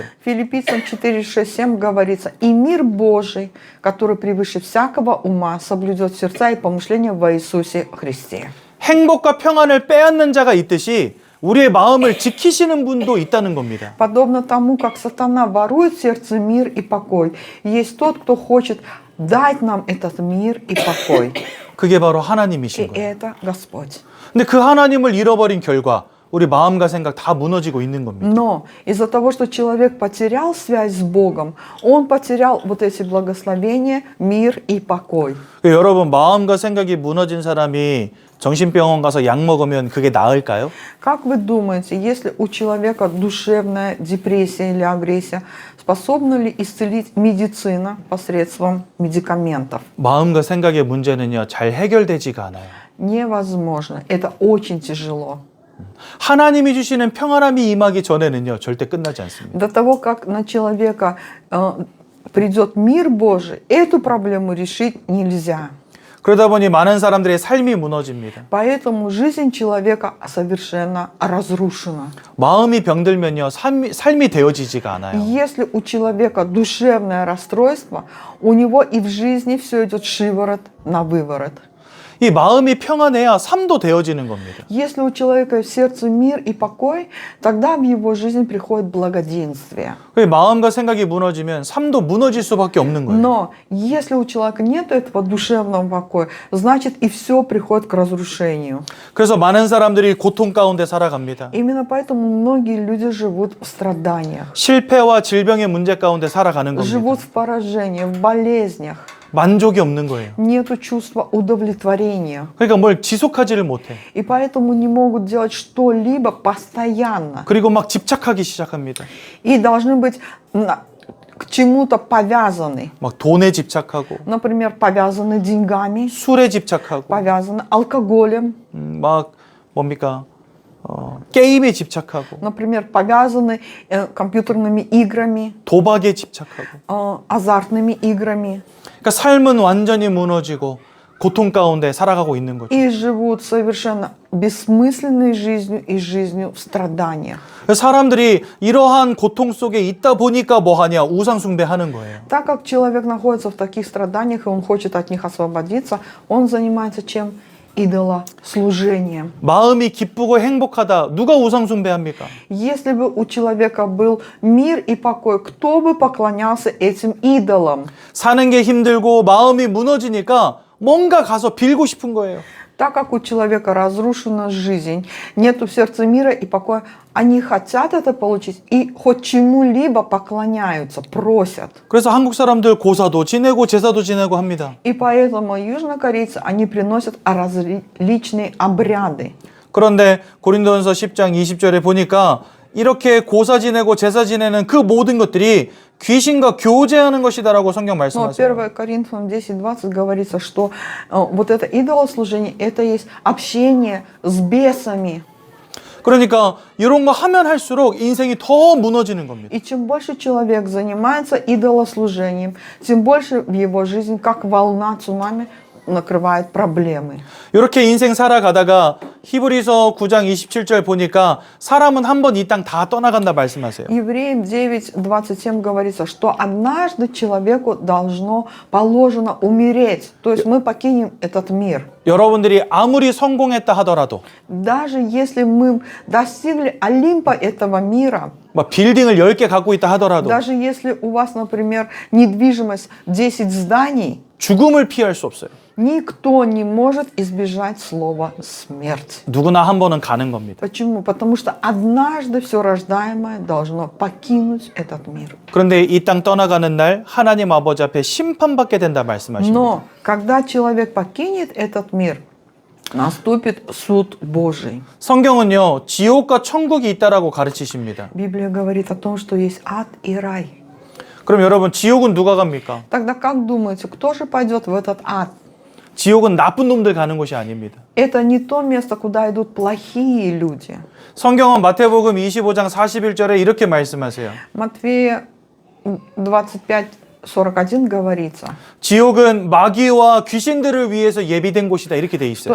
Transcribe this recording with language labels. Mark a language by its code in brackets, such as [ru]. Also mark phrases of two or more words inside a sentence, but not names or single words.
[ru] Филиппийцам 4:6-7 говорится: «И мир Божий, который превыше всякого ума, соблюдет сердца и помышления во Иисусе Христе». [ko] 행복과 평안을 빼앗는 자가 있듯이 우리의 마음을 지키시는 분도 있다는 겁니다. [ru] Подобно тому, как сатана ворует в сердце мир и покой, есть тот, кто хочет дать нам этот мир и покой. [ko] 그게 바로 [ru] И [ko] 하나님이신 거예요. [ru] это Господь. [ko] 근데 그 하나님을 잃어버린 결과 우리 마음과 생각 다 무너지고 있는 겁니다. [ru] Но из-за того, что человек потерял связь с Богом, он потерял вот эти благословения, мир и покой. [ko] 여러분 마음과 생각이 무너진 사람이 정신병원 가서 약 먹으면 그게 나을까요? [ru] Как вы думаете, если у человека душевная депрессия или агрессия, способна ли исцелить медицина посредством медикаментов? [ko] 마음과 생각의 문제는요 잘 해결되지가 않아요. [ru] Невозможно. Это очень тяжело. [ko] 하나님이 주시는 평안함이 임하기 전에는요 절대 끝나지 않습니다. [ru] До того, как на человека придет мир Божий, эту проблему решить нельзя. [ko] 그러다 보니 많은 사람들의 삶이 무너집니다. [ru] Поэтому жизнь человека совершенно разрушена. [ko] 마음이 병들면요 삶이 되어지지가 않아요. [ru] Если у человека душевное расстройство, у него и в жизни все идет шиворот на выворот. [ko] 이 마음이 평안해야 삶도 되어지는 겁니다. [ru] Если у человека в сердце мир и покой, тогда в его жизнь приходит благоденствие. [ko] 마음과 생각이 무너지면 삶도 무너질 수밖에 없는 거예요. [ru] Но если у человека нет этого душевного покоя, значит и все приходит к разрушению. [ko] 그래서 많은 사람들이 고통 가운데 살아갑니다. [ru] Именно поэтому многие люди живут в страданиях, [ko] 실패와 질병의 문제 가운데 살아가는 겁니다. [ru] живут в поражении, в болезнях. [ko] 만족이 없는 거예요. [ru] Нету чувства удовлетворения. [ko] 그러니까 뭘 지속하지를 못해. [ru] И поэтому не могут делать что-либо постоянно. [ko] 그리고 막 집착하기 시작합니다. [ru] И должны быть к чему-то повязаны. [ko] 막 돈에 집착하고, [ru] Например, повязаны деньгами, [ko] 술에 집착하고, [ru] повязаны алкоголем, [ko] 막 뭡니까? 게임에 집착하고, [ru] например, повязаны компьютерными играми, [ko] 도박에 집착하고. [ru] азартными играми. [ko] 그러니까 삶은 완전히 무너지고 고통 가운데 살아가고 있는 거죠. [ru] И живут совершенно бессмысленной жизнью и жизнью в страданиях. [ko] 사람들이 이러한 고통 속에 있다 보니까 뭐 하냐? 우상 숭배하는 거예요. [ru] Так как человек находится в таких страданиях, и он хочет от них освободиться, он занимается чем? Идолослужением. [ko] 마음이 기쁘고 행복하다. 누가 우상 숭배합니까? [ru] Если бы у человека был мир и покой, кто бы поклонялся этим идолам? [ko] 사는 게 힘들고 마음이 무너지니까 뭔가 가서 빌고 싶은 거예요. [ru] Так как у человека разрушена жизнь, нету в сердце мира и покоя, они хотят это получить и хоть чему-либо поклоняются, просят. [ko] 그래서 한국 사람들 고사도 지내고 제사도 지내고 합니다. [ru] И поэтому южнокорейцы, они приносят различные обряды. [ko] 그런데 고린도전서 10장 20절에 보니까 이렇게 고사 지내고 제사 지내는 그 모든 것들이 귀신과 교제하는 것이다라고 성경 [ru] Но [ko] 말씀하세요. [ru] 1 Коринфянам 10:20 говорится, что вот это идолослужение, это есть общение с бесами. [ko] 그러니까 이런 거 하면 할수록 인생이 더 무너지는 겁니다. [ru] И чем больше человек занимается идолослужением, тем больше в его жизни, как волна цунами, накрывает проблемы. [ko] 이렇게 인생 살아가다가 히브리서 9장 27절 보니까 사람은 한 번 이 땅 다 떠나간다 말씀하세요. [ru] Евреям 9:27 говорится, что однажды человеку положено умереть. То есть мы покинем этот мир. [ko] 여러분들이 아무리 성공했다 하더라도 [ru] Даже если мы достигли Олимпа этого мира, [ko] 막 빌딩을 10개 갖고 있다 하더라도 [ru] даже если у вас, например, недвижимость 10 зданий, [ko] 죽음을 피할 수 없어요. [ru] никто не может избежать слова «смерть». [ko] 누구나 한 번은 가는 겁니다. [ru] Почему? Потому что однажды все рождаемое должно покинуть этот мир. [ko] 그런데 이 땅 떠나가는 날 하나님 아버지 앞에 심판받게 된다 말씀하십니다. [ru] Но когда человек покинет этот мир, наступит суд Божий. [ko] 성경은요, 지옥과 천국이 있다라고 가르치십니다. [ru] Библия говорит о том, что есть ад и рай. [ko] 그럼 여러분, 지옥은 누가 갑니까? [ru] Тогда как думаете, кто же пойдет в этот ад? [ko] 지옥은 나쁜 놈들 가는 곳이 아닙니다. [ru] Это не то место, куда идут плохие люди. [ko] 성경은 마태복음 25장 41절에 이렇게 말씀하세요. [ru] Матфея 25:41 говорится, [ko] 지옥은 마귀와 귀신들을 위해서 예비된 곳이다 이렇게 돼 있어요.